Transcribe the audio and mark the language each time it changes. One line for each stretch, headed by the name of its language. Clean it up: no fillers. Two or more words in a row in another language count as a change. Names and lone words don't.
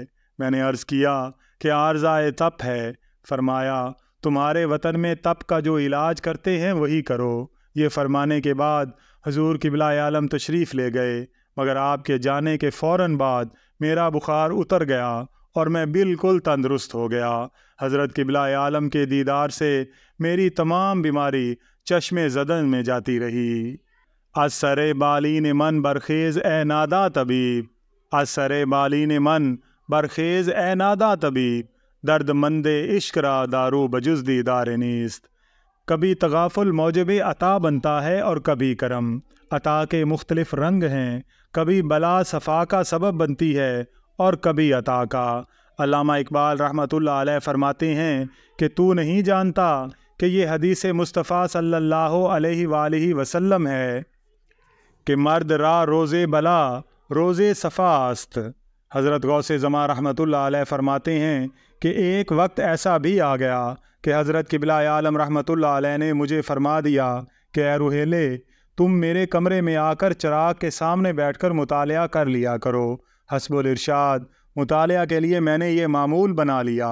Urdu: میں نے عرض کیا کہ عارضۂ تپ ہے۔ فرمایا تمہارے وطن میں تپ کا جو علاج کرتے ہیں وہی کرو۔ یہ فرمانے کے بعد حضور قبلہ عالم تشریف لے گئے، مگر آپ کے جانے کے فوراً بعد میرا بخار اتر گیا اور میں بالکل تندرست ہو گیا۔ حضرت قبلہ عالم کے دیدار سے میری تمام بیماری چشم زدن میں جاتی رہی۔
Persian: از سر بالین من برخیز اے نادا طبیب، از سر بالین من برخیز اے نادا طبیب، درد مند عشق را دارو بجز دیدار نیست۔
Urdu: کبھی تغافل موجب عطا بنتا ہے اور کبھی کرم۔ عطا کے مختلف رنگ ہیں، کبھی بلا صفا کا سبب بنتی ہے اور کبھی عطا کا۔ علامہ اقبال رحمۃ اللہ علیہ فرماتے ہیں کہ تو نہیں جانتا کہ یہ حدیث مصطفیٰ صلی اللہ علیہ وآلہ وسلم ہے کہ
Persian: مرد را روز بلا روز صفا است۔
Urdu: حضرت غوث زمان رحمۃ اللہ علیہ فرماتے ہیں کہ ایک وقت ایسا بھی آ گیا کہ حضرت قبلہ عالم رحمۃ اللہ علیہ نے مجھے فرما دیا کہ اے روحیلے، تم میرے کمرے میں آ کر چراغ کے سامنے بیٹھ کر مطالعہ کر لیا کرو۔ حسب الارشاد، مطالعہ کے لیے میں نے یہ معمول بنا لیا۔